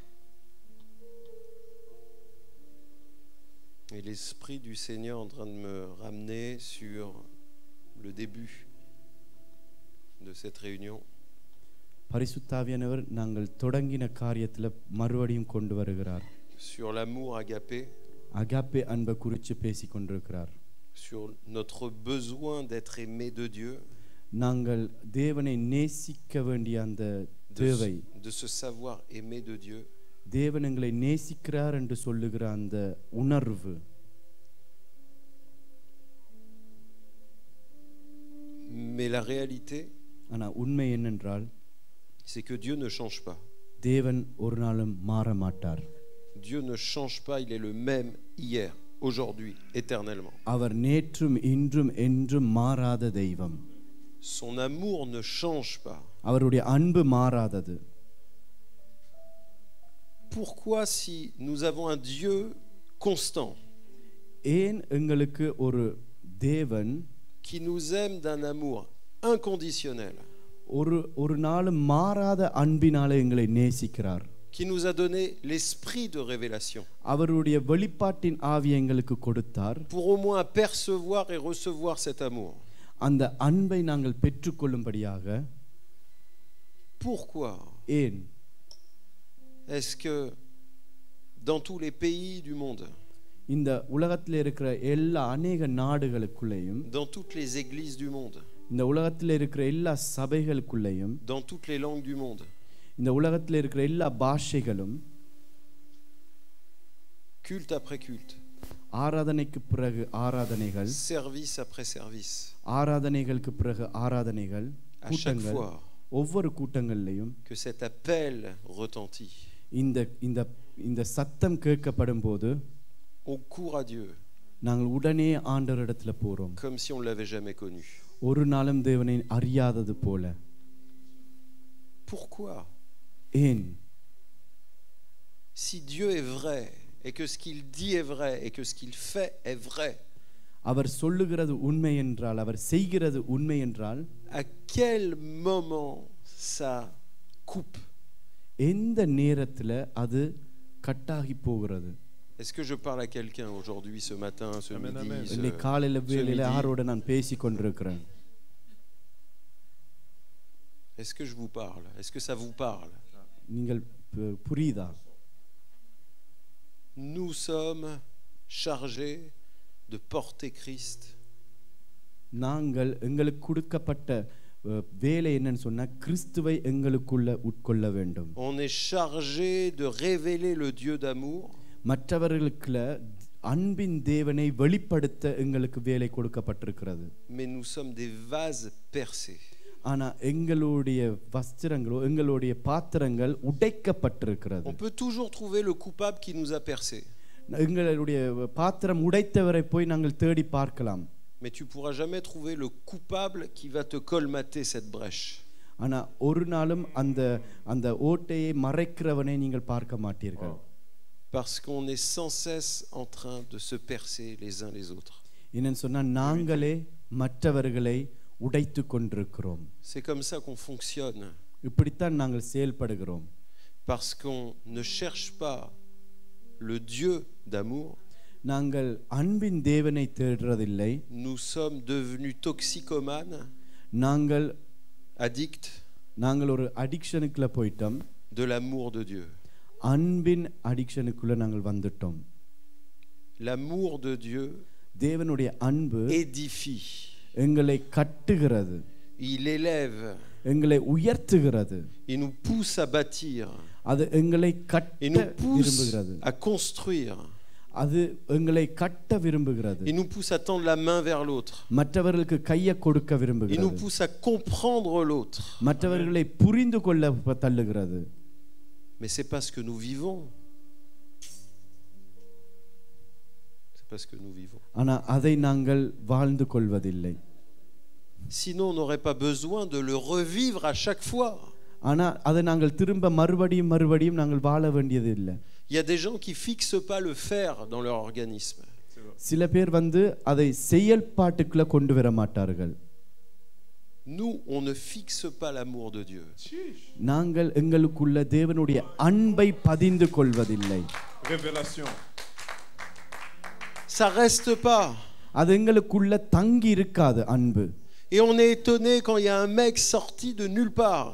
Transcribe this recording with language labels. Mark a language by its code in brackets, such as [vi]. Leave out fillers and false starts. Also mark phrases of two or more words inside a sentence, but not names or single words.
[fr] Et l'Esprit du Seigneur est en train de me ramener sur le début de cette réunion. [ta] பரிசுத்தாவியானவர் நாங்கள் தொடங்கின காரியத்துல மறுபடியும் கொண்டு வருகிறார். [fr] Sur l'amour agapé. [ta] அகாப்பே அன்பை குறித்து பேசிக் கொண்டிருக்கிறார். [fr] Sur notre besoin d'être aimé de Dieu. [ta] நாங்கள் தேவனை நேசிக்க வேண்டிய அந்த தேவை, [fr] de se savoir aimé de Dieu. [ta] தேவன் எங்களை நேசிக்கிறார் என்று சொல்லுகிற அந்த உணர்வு. [fr] Mais la réalité, [ta] ஆனா உண்மை என்னென்றால் [fr] c'est que Dieu ne change pas. [ta] தேவன் ஒரு நாளும் மாற மாட்டார். [fr] Dieu ne change pas, il est le même hier, aujourd'hui, éternellement. [ta] அவர் நேற்றும் இன்றும் என்றும் மாறாத தெய்வம். [fr] Son amour ne change pas. [ta] அவருடைய அன்பு மாறாதது. [fr] Pourquoi, si nous avons un Dieu constant, [ta] ஏன் எங்களுக்கு ஒரு தேவன் [fr] qui nous aime d'un amour inconditionnel, [ta] ஒரு நாளும் மாறாத அன்பினாலே எங்களை நேசிக்கிறார், [fr] qui nous a donné l'esprit de révélation, [ta] அவருடைய வெளிப்பாட்டின் ஆவியை எங்களுக்கு கொடுத்தார், [fr] pour au moins percevoir et recevoir cet amour. [ta] அந்த அன்பை நாங்கள் பெற்றுக்கொள்ளும்படியாக. [fr] Pourquoi [ta] ஏன் [fr] est-ce que dans tous les pays du monde, [ta] இந்த உலகத்தில் இருக்கிற எல்லா அநேக நாடுகளுக்குள்ளேயும், [fr] dans toutes les églises du monde, [ta] இந்த உலகத்தில் இருக்கிற எல்லா சபைகளுக்குள்ளேயும், [fr] dans toutes les langues du monde, [ta] இந்த உலகத்தில் இருக்கிற எல்லா பாஷைகளும், [fr] culte après culte, [ta] ஆராதனைக்கு பிறகு ஆராதனைகள், [fr] service après service, [ta] ஆராதனைகளுக்கு பிறகு ஆராதனைகள், [fr] à chaque [ta] கூட்டங்கள், [fr] fois [ta] ஒவ்வொரு கூட்டங்களிலும் [fr] que cet appel retentit, [ta] இந்த இந்த இந்த சத்தம் கேட்கப்படும் போது [fr] on court à Dieu [ta] நாங்கள் உடனே ஆண்டவரிடத்துல போறோம், [fr] comme si on ne l'avait jamais connu. [ta] ஒரு நாளும் தேவனை அறியாதது போல. [fr] Pourquoi? [ta] ஏன்? [fr] Si Dieu est vrai et que ce qu'il dit est vrai et que ce qu'il fait est vrai, [ta] அவர் சொல்லுகிறது உண்மை என்றால், அவர் செய்கிறது உண்மை என்றால், [fr] à quel moment ça coupe? [ta] எந்த நேரத்துல அது கட்டாகி போகிறது? [fr] Est-ce que je parle à quelqu'un aujourd'hui, ce matin, ce Amen, midi, amen. [ta] இன்னைக்கு காலையில வேளையில யாரோட நான் பேசி கொண்டிருக்கிறேன்? [fr] Est-ce que je vous parle? Est-ce que ça vous parle? [ta] நீங்கள் புரியுதா? [fr] Nous sommes chargés de porter Christ. [ta] நாங்கள் எங்களுக்கு கொடுக்கப்பட்ட வேலை என்னன்னு சொன்னா கிறிஸ்துவை எங்களுக்குள்ள உட்கொள்ள வேண்டும். [fr] On est chargé de révéler le Dieu d'amour. [ta] மற்றவர்களுக்குள்ள அன்பின் தேவனை வெளிப்படுத்த எங்களுக்கு வேலை கொடுக்கப்பட்டிருக்கிறது. [fr] Mais nous sommes des vases percés. [ta] ஆனா எங்களுடைய வஸ்திரங்களோ எங்களுடைய பாத்திரங்கள் உடைக்கப்பட்டிருக்கிறது. [fr] On peut toujours trouver le coupable qui nous a percés. [ta] எங்களுடைய பாத்திரம் உடைத்தவரை போய் நாங்கள் தேடி பார்க்கலாம். [fr] Mais tu pourras jamais trouver le coupable qui va te colmater cette brèche. [ta] ஆனா ஒரு நாளும் அந்த ஓட்டையை மறைக்கிறவனை நீங்கள் பார்க்க மாட்டீர்கள். [fr] Parce qu'on est sans cesse en train de se percer les uns les autres. [ta] என்னன்னு சொன்னா நாங்களே மற்றவர்களை உடைத்து கொண்டிருக்கிறோம். [fr] C'est comme ça qu'on fonctionne. [ta] இப்படித்தான் நாங்கள் செயல்படுகிறோம். [fr] Parce qu'on ne cherche pas le Dieu d'amour. [ta] நாங்கள் அன்பின் தேவனை தேடுறதில்லை. [fr] Nous sommes devenus toxicomanes, [ta] நாங்கள் addicts நாங்கள் ஒரு அடிக்ஷனுக்குள்ள போயிட்டோம். [fr] de l'amour de Dieu. [ta] அன்பின் அடிக்ஷனுக்குள்ள நாங்கள் வந்துட்டோம். [fr] L'amour de Dieu [ta] தேவனுடைய அன்பு [fr] édifie. [ta] எங்களை கட்டுகிறது, [fr] il élève, [ta] எங்களை உயர்த்துகிறது, [fr] il nous pousse à bâtir, [ta] அது எங்களை [fr] il [ta] கட்ட [fr] nous pousse [ta] விரும்புகிறது, [fr] à construire, [ta] அது எங்களை கட்ட விரும்புகிறது, [fr] il nous pousse à tendre la main vers l'autre, [ta] மற்றவர்களுக்கு கையை கொடுக்க [fr] il nous [ta] விரும்புகிறது, [fr] pousse à comprendre l'autre. [ta] மற்றவர்களை புரிந்து கொள்ள தள்ளுகிறது. [fr] Mais c'est pas ce que nous vivons. C'est pas ce que nous vivons. [ta] ஆனா அதை நாங்கள் வாழ்ந்து கொள்வதில்லை. [fr] Sinon, on n'aurait pas besoin de le revivre à chaque fois. [ta] ஆனா அதை நாங்கள் திரும்ப மறுபடியும் நாங்கள் வாழ வேண்டியது இல்லை. [fr] Il y a des gens qui fixent pas le faire dans leur organisme. [ta] சில பேர் அதை செயல்பாட்டுக்குள்ள கொண்டு வர மாட்டார்கள். [fr] Nous, on ne fixe pas l'amour de Dieu. [ta] நாங்கள் எங்களுக்குள்ள தேவனுடைய அன்பை பதிந்து கொள்வதில்லை. [fr] Révélation. Ça reste pas. [ta] அது எங்களுக்குள்ள தங்கி இருக்காது அன்பு. [fr] Et on est étonné quand il y a un mec sorti de nulle part.